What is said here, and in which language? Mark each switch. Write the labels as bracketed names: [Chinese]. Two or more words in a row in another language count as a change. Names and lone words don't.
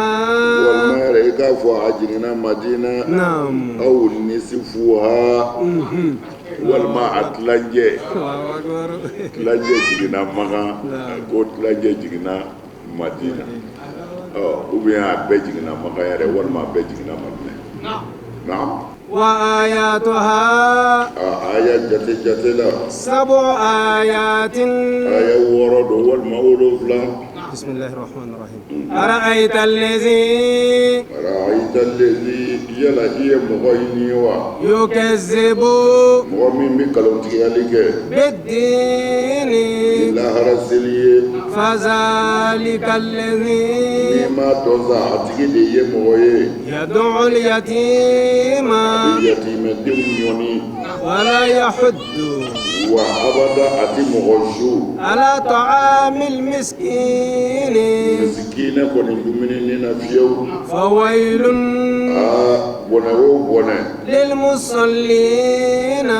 [Bambara] walima yɛrɛ i k'a fɔ a jiginna madina [Arabic] أو نصفها [Bambara] walima a tilancɛ jiginna makan ko tilancɛ jiginna madina [French] ou bien [Bambara] a bɛɛ jiginna makan yɛrɛ walima a bɛɛ jiginna madina na [Arabic] وآياتها [Bambara] aya jate la [Arabic] سبع آيات [Bambara] aya wɔɔrɔ don walima wolonwula [Arabic] بسم الله الرحمن الرحيم أرأيت الذي [Bambara] yala i ye mɔgɔ ɲini wa [Arabic] يكذب [Bambara] mɔgɔ min bɛ nkalontigiyali kɛ [Arabic] بالدين [Bambara] lahara seli ye [Arabic] فذلك الذي [Bambara] n'i ma dɔn sa a tigi de ye mɔgɔ ye [Arabic] يدع اليتيم [Bambara] yatimɛdenw ɲɔni [Arabic] ولا يحض [Bambara] wa abada a ti mɔgɔ su [Arabic] على طعام المسكين [Bambara] misikina kɔni dumunini na fiyewu [Arabic] فويل [Bambara] bɔnɛ o bɔnɛ [Arabic] للمصلين